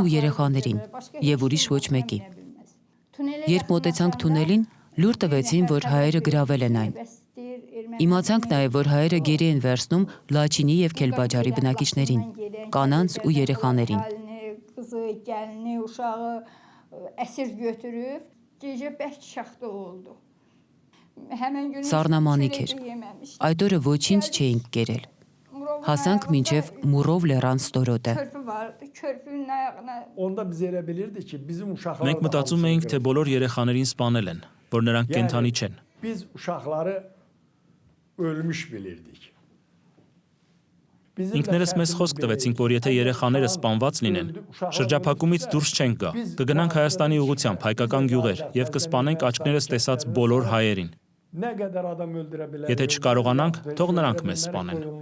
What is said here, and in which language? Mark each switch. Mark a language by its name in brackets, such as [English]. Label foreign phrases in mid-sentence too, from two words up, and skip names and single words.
[Armenian] երեխաներին եւ ուրիշ ոչ մեկի։ Երբ մոտեցանք թունելին, լուր տվեցին, որ հայերը գրավել են այն։ Իմացանք նաեւ, որ հայերը գերի են վերցնում Լաչինի եւ Քելբաջարի բնակիչներին, կանանց ու երեխաներին։ Սառնամանիք էր։ Այդ օրը ոչինչ չէինք կերել։ Հասանք մինչև Մուրով լեռան ստորոտը։ Մենք մտածում էինք, թե բոլոր երեխաներին սպանել են, որ նրանք կենդանի չեն։ [Azerbaijani] Biz uşaqları ölmüş bilirdik. [Armenian] Ինքներս մեզ խոսք տվեցինք, որ եթե երեխաները սպանված լինեն, շրջափակումից դուրս չենք գա, կգնանք Հայաստանի ուղղությամբ, հայկական գյուղեր եւ կսպանենք աչքներս տեսած բոլոր հայերին։ Եթե չկարողանանք, թող նրանք մեզ սպանեն։